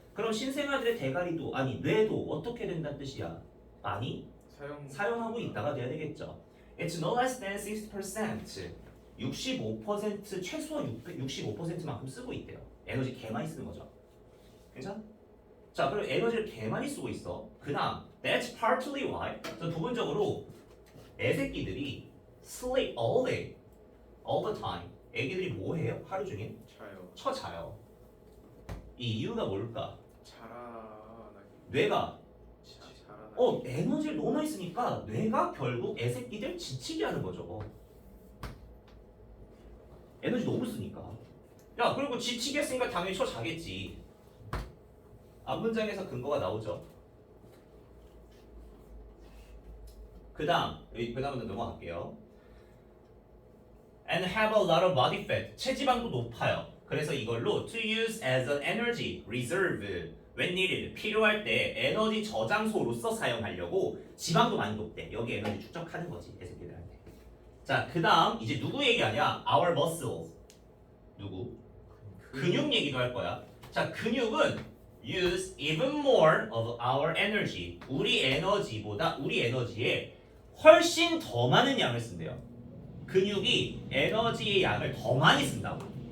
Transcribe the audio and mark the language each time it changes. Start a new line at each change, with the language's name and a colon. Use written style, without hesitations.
Korean: 그럼 신생아들의 대가리도 아니 뇌도 어떻게 된다는 뜻이야? 많이 사용하고 있다가 돼야 되겠죠.
English: It's no less than 60%.
Korean: 65% 최소한 65%만큼 쓰고 있대요. 에너지 개 많이 쓰는 거죠. 괜찮아? 자, 그럼 에너지를 개 많이 쓰고 있어. 그다음
English: that's partly why.
Korean: 저 부분적으로 애새끼들이
English: sleep all day, all the time.
Korean: 애기들이 뭐 해요? 하루 종일 자요. 자요. 이 이유가 뭘까? 자라나기. 뇌가 자라나기. 에너지를 너무 많이 쓰니까 뇌가 결국 애새끼들 지치게 하는 거죠. 에너지 너무 쓰니까. 야, 그리고 지치게 했으니까 당연히 자겠지. 앞 문장에서 근거가 나오죠. 그다음은 넘어갈게요.
English: And have a lot of body fat.
Korean: 체지방도 높아요. 그래서 이걸로
English: to use as an energy reserve when needed.
Korean: 필요할 때 에너지 저장소로서 사용하려고 지방도 많이 높대. 여기 에너지 축적하는 거지, 애새끼들한테. 자, 그다음 이제 누구 얘기하냐?
English: Our muscles.
Korean: 누구? 근육 얘기도 할 거야. 자, 근육은
English: use even more of our energy.
Korean: 우리 에너지에 훨씬 더 많은 양을 쓴대요. 근육이 에너지의 양을 더 많이 쓴다고.